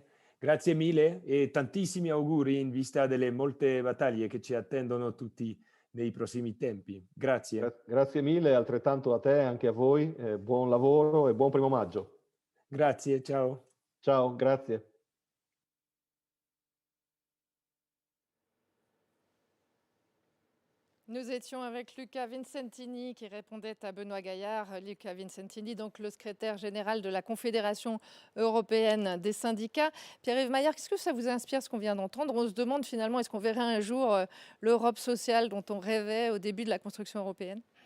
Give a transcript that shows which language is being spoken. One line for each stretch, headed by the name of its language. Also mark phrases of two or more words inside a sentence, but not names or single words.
Italian: Grazie mille e tantissimi auguri in vista delle molte battaglie che ci attendono tutti nei prossimi tempi. Grazie. Grazie mille, altrettanto a te e anche a voi. Buon lavoro e buon 1° maggio. Grazie, ciao. Ciao, grazie.
French: Nous étions avec Luca Vincentini qui répondait à Benoît Gaillard. Luca Vincentini, donc le secrétaire général de la Confédération européenne des syndicats. Pierre-Yves Maillard, qu'est-ce que ça vous inspire ce qu'on vient d'entendre? On se demande finalement, est-ce qu'on verrait un jour l'Europe sociale dont on rêvait au début de la construction européenne?